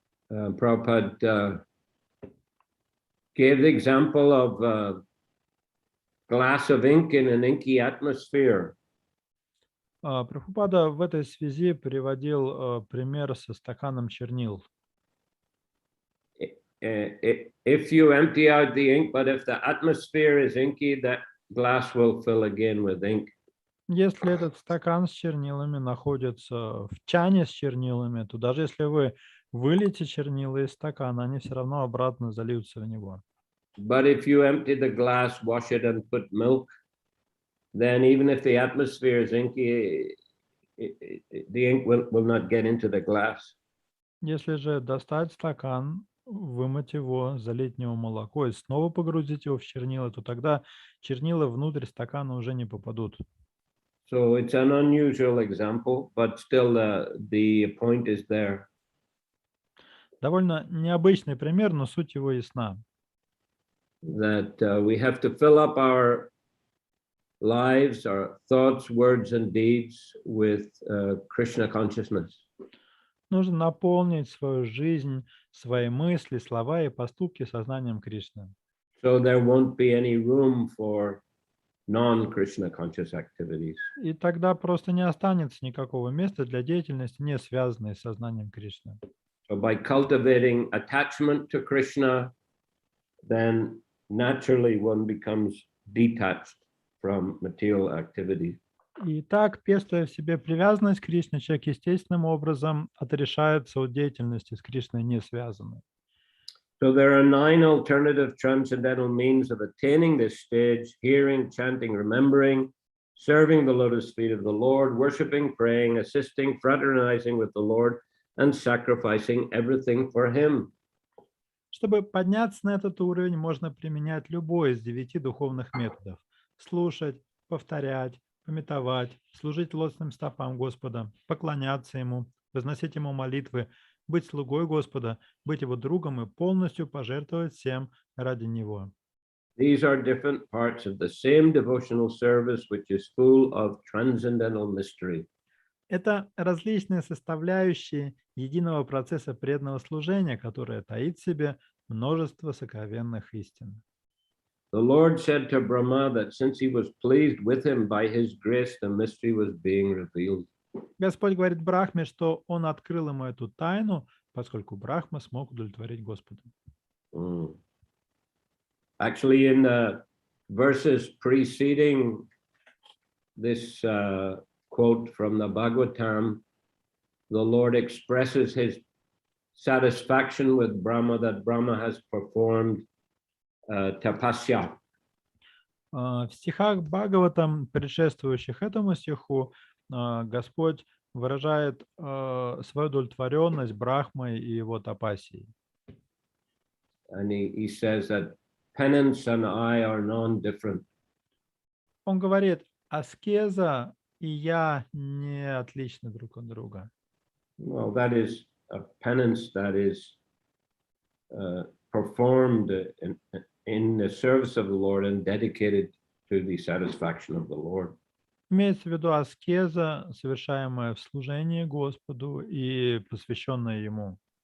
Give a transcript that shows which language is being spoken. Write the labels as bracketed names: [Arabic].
[English] Prabhupada gave the example of a glass of ink in an inky atmosphere. [Russian] Прабхупада в этой связи приводил пример со стаканом чернил. [English] If you empty out the ink, but if the atmosphere is inky, that glass will fill again with ink. [Russian] Если этот стакан с чернилами находится в чане с чернилами, то даже если вы выльете чернила из стакана, они все равно обратно зальются в него. [English] But if you empty the glass, wash it and put milk, then even if the atmosphere is inky, the ink will not get into the glass. [Russian] Если же достать стакан, вымыть его, залить в него молоко и снова погрузить его в чернила, то тогда чернила внутрь стакана уже не попадут. [English] So it's an unusual example, but still the point is there. [Russian] Довольно необычный пример, но суть его ясна. [English] That we have to fill up our lives, our thoughts, words, and deeds with Krishna consciousness. [Russian] Нужно наполнить свою жизнь, свои мысли, слова и поступки сознанием Кришны. [English] So there won't be any room for non-Krishna conscious activities. [Russian] И тогда просто не останется никакого места для деятельности, не связанной с сознанием Кришны. [English] So by cultivating attachment to Krishna, then naturally one becomes detached from material activities. [Russian] И так, пестуя в себе привязанность к Кришне, человек естественным образом отрешается от деятельности с Кришной не связанной. [English] So there are 9 alternative transcendental means of attaining this stage: hearing, chanting, remembering, serving the lotus feet of the Lord, worshiping, praying, assisting, fraternizing with the Lord, and sacrificing everything for Him. [Russian] Чтобы подняться на этот уровень, можно применять любой из 9 духовных методов. Слушать, повторять, памятовать, служить лотосным стопам Господа, поклоняться Ему, возносить Ему молитвы, быть слугой Господа, быть Его другом и полностью пожертвовать всем ради Него. [English] These are different parts of the same devotional service, which is full of transcendental mystery. [Russian] Это различные составляющие единого процесса преданного служения, которое таит в себе множество сокровенных истин. [English] The Lord said to Brahma that since he was pleased with him by his grace, the mystery was being revealed. [Russian] Господь говорит Брахме, что Он открыл ему эту тайну, поскольку Брахма смог удовлетворить Господа. [English] Actually, in the verses preceding this quote from the Bhagavatam, the Lord expresses his satisfaction with Brahma that Brahma has performed tapasya. [Russian] В стихах Бхагаватам, предшествующих этому стиху, Господь выражает свою удовлетворенность Брахмой и его тапасией. [English] And he says that penance and I are non-different. [Russian] Он говорит, аскеза и я не отличны друг от друга. [English] Well, that is a penance that is performed in the service of the Lord and dedicated to the satisfaction of the Lord. [Russian] Имеется в виду аскеза, совершаемая в служении Господу и посвященная Ему.